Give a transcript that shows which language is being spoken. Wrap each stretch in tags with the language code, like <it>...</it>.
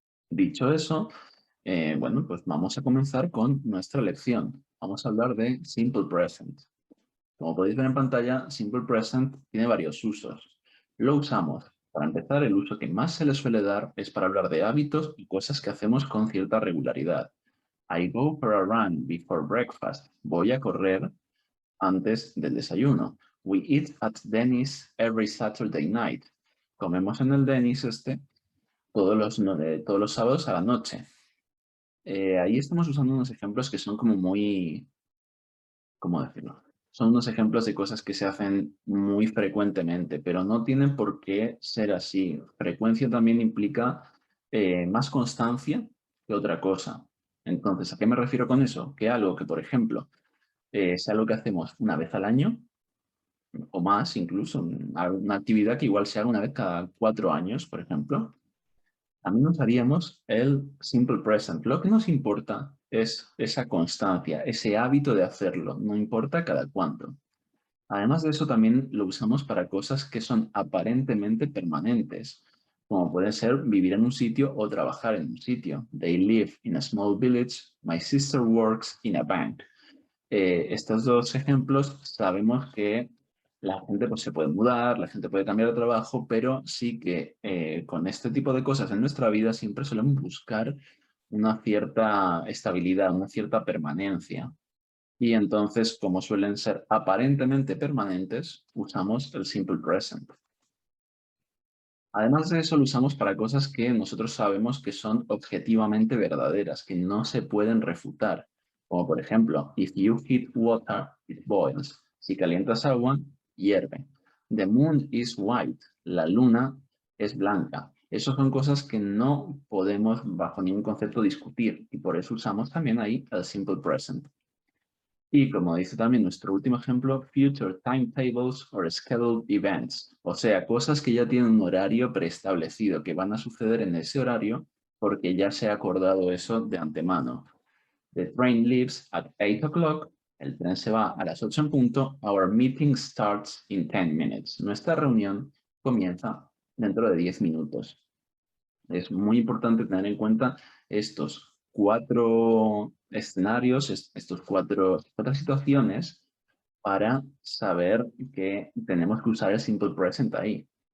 <es>Dicho eso, bueno, pues vamos a comenzar con nuestra lección. Vamos a hablar de Simple Present. Como podéis ver en pantalla, Simple Present tiene varios usos. Lo usamos. Para empezar, el uso que más se le suele dar es para hablar de hábitos y cosas que hacemos con cierta regularidad.</es> <en>I go for a run before breakfast.</en> <es>Voy a correr antes del desayuno.</es> <en>We eat at Denny's every Saturday night.</en> <es>Comemos en el Denny's todos los, todos los sábados a la noche. Ahí estamos usando unos ejemplos que son como muy, ¿cómo decirlo? Son unos ejemplos de cosas que se hacen muy frecuentemente, pero no tienen por qué ser así. Frecuencia también implica más constancia que otra cosa. Entonces, ¿a qué me refiero con eso? Que algo que, por ejemplo, sea algo que hacemos una vez al año o más incluso, una actividad que igual se haga una vez cada 4 años, por ejemplo, también usaríamos el simple present. Lo que nos importa es esa constancia, ese hábito de hacerlo, no importa cada cuánto. Además de eso, también lo usamos para cosas que son aparentemente permanentes, como puede ser vivir en un sitio o trabajar en un sitio.</es> <en>They live in a small village. My sister works in a bank.</en> <es>Estos dos ejemplos sabemos que la gente pues, se puede mudar, la gente puede cambiar de trabajo, pero sí que con este tipo de cosas en nuestra vida siempre solemos buscar una cierta estabilidad, una cierta permanencia. Y entonces, como suelen ser aparentemente permanentes, usamos el simple present. Además de eso, lo usamos para cosas que nosotros sabemos que son objetivamente verdaderas, que no se pueden refutar. Como por ejemplo,</es> <en>if you heat water, it boils.</en> <es>Si calientas agua, hierve.</es> <en>The moon is white.</en> <es>La luna es blanca. Esas son cosas que no podemos bajo ningún concepto discutir y por eso usamos también ahí el simple present. Y como dice también nuestro último ejemplo,</es> <en>future timetables or scheduled events.</en> <es>O sea, cosas que ya tienen un horario preestablecido, que van a suceder en ese horario porque ya se ha acordado eso de antemano.</es> <en>The train leaves at 8 o'clock.</en> <es>El tren se va a las 8 en punto.</es> <en>Our meeting starts in 10 minutes.</en> <es>Nuestra reunión comienza dentro de 10 minutos. Es muy importante tener en cuenta estos cuatro escenarios, estas cuatro situaciones para saber que tenemos que usar el simple present ahí.</es>